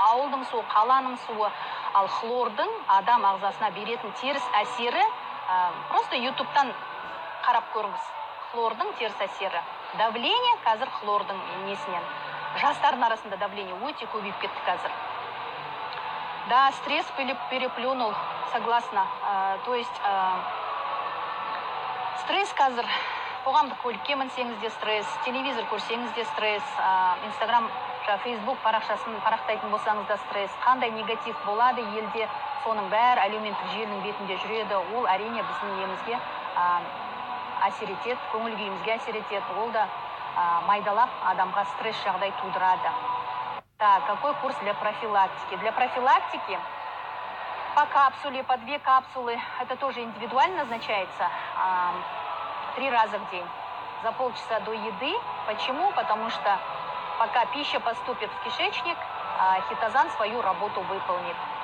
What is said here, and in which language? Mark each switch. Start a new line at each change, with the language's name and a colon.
Kazakh: Ауылдың суы, қаланың суы, ал хлордың адам ағзасына беретін теріс әсері, просто ютубтан қарап көріңіз. Хлордың теріс әсері. Давление қазір хлордың несінен. Жастардың арасында давление өте көбейіп кетті қазір.
Russian: Да, стресс переплюнул, согласна. То есть,
Kazakh: стресс қазір, қоғамдық көлікке мінсеңіз де стресс, телевизор көрсеңіз де стресс, Инстаграм, Фейсбук парақшасын парақтайтын болсаңыз да стресс. Қандай негатив болады елде, соның бәрі әлеуметтік желінің бетінде жүреді. Ол әрине біздің немізге әсер етеді, көңіл күйімізге әсер етеді. Ол да майдалап адамға стресс жағдай тудырады.
Russian: Так, какой курс для профилактики? Для профилактики по капсуле, по 2 капсулы, это тоже индивидуально назначается 3 раза в день, за полчаса до еды. Почему? Потому что пока пища поступит в кишечник, хитозан свою работу выполнит.